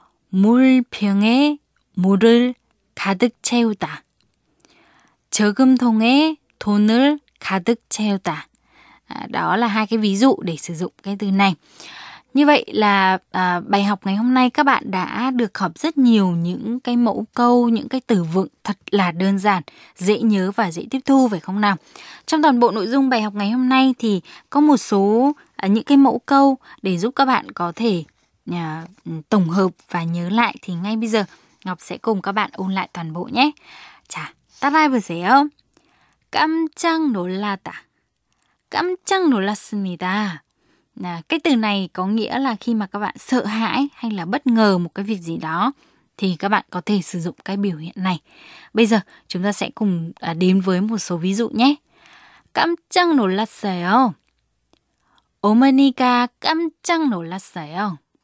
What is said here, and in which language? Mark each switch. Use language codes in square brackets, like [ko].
[ko] 물병에 물을 가득 채우다. 저금통에 돈을 가득 채우다. [vi] Đó là hai cái ví dụ để sử dụng cái từ này. Như vậy là bài học ngày hôm nay các bạn đã được học rất nhiều những cái mẫu câu, những cái từ vựng thật là đơn giản, dễ nhớ và dễ tiếp thu phải không nào? Trong toàn bộ nội dung bài học ngày hôm nay thì có một số những cái mẫu câu để giúp các bạn có thể tổng hợp và nhớ lại. Thì ngay bây giờ Ngọc sẽ cùng các bạn ôn lại toàn bộ nhé. Chà, tắt like vừa dễ không? [ko] 깜짝 놀랐다. 깜짝 놀랐습니다. [vi] Cái từ này có nghĩa là khi mà các bạn sợ hãi hay là bất ngờ một cái việc gì đó thì các bạn có thể sử dụng cái biểu hiện này. Bây giờ chúng ta sẽ cùng đến với một số ví dụ nhé. [ko] 깜짝 놀랐어요. 어머니가 깜짝 놀랐어요.